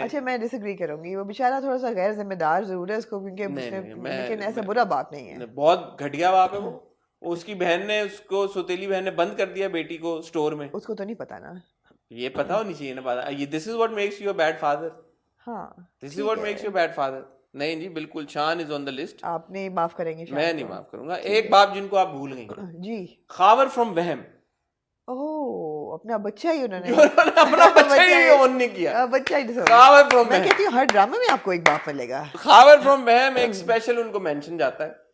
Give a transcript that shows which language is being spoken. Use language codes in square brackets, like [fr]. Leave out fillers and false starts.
[ur] اچھا میں ڈس ایگری کروں گی وہ بیچارہ تھوڑا سا غیر ذمہ دار ضرور ہے اس کو کیونکہ لیکن ایسا برا باپ نہیں ہے بہت گھٹیا باپ ہے وہ اس کی بہن نے اس کو سوتیلی بہن نے بند کر دیا بیٹی کو اسٹور میں اس کو تو نہیں پتا نا یہ پتا ہونی چاہیے نا بات [en] this is what makes you a bad father ہاں this is what makes you bad father [ur] نہیں جی بالکل [en] Shan is on the list [ur] آپ نے معاف کریں گے میں نہیں معاف کروں گا ایک باپ جن کو آپ بھول گئی جی خاور فرام وہم اوہ اپنا بچہ ہی انہوں نے اپنا بچہ ہی اون نہیں کیا بچہ ہی خاور فرام میں کہتی ہوں ہر ڈرامے میں آپ کو ایک باپ ملے گا خاور فرام وہم ایک اسپیشل ان کو مینشن جاتا ہے